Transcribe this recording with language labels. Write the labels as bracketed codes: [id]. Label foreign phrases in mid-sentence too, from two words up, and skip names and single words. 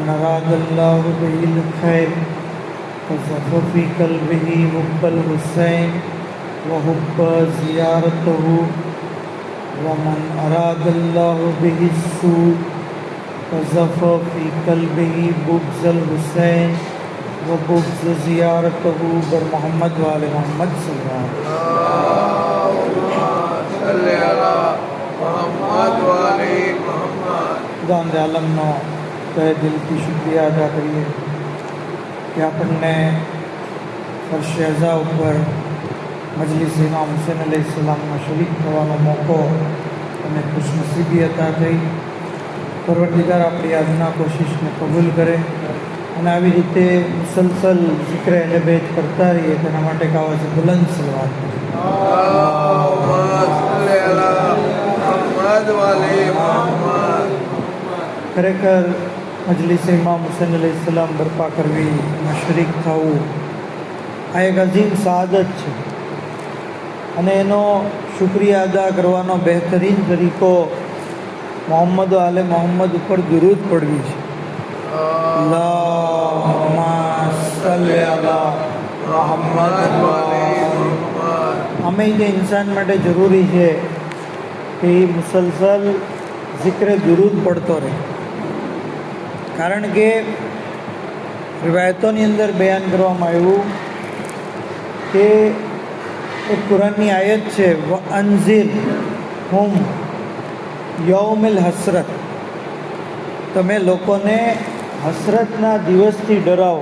[ar] أراد الله به الخير قذف في قلبه حب الحسين وحب زيارته ومن أراد الله به السوء قذف في قلبه بغض الحسين وبغض زيارته بر محمد وآل محمد صلى الله صل على محمد وآل محمد. [gu] ખુદા આલમનો તહે દિલથી શુક્રિયા અદા કરિએ કિ આપણને ફર્શ અઝા ઉપર મજલિસ ઇમામ હુસૈન અલૈહિસ્સલામમાં શરીક થવાનો મોકો અને ખુશનસીબી અતા થઈ। પરવરદિગાર આપણી આજના કોશિશને કબૂલ કરે અને આવી રીતે મુસલસલ ઝિક્ર અહલે બેત કરતા રહીએ તેના માટે કાવા છે બુલંદ સલવાત [ar] اللهم صل على محمد وآل محمد. ખરેખર મજલિસ ઇમામ હુસૈન અલૈહિસ્સલામ બરપા કરવી એમાં શરીક થવું આ એક અઝીમ સઆદત છે અને એનો શુક્રિયા અદા કરવાનો બહેતરીન તરીકો મોહમ્મદ આલે મોહમ્મદ ઉપર દુરૂદ પડવી છે। اللهم صل على محمد وآل محمد. [gu] અમે જે ઇન્સાન માટે જરૂરી છે કે એ મુસલસલ ઝિક્ર દુરૂદ પડતો રહે, કારણ કે રિવાયતોની અંદર બયાન કરવામાં આવ્યું કે એક કુરાનની આયત છે [ar] وأنذرهم يوم الحسرة, [gu] તમે લોકોને હસરતના દિવસથી ડરાવો।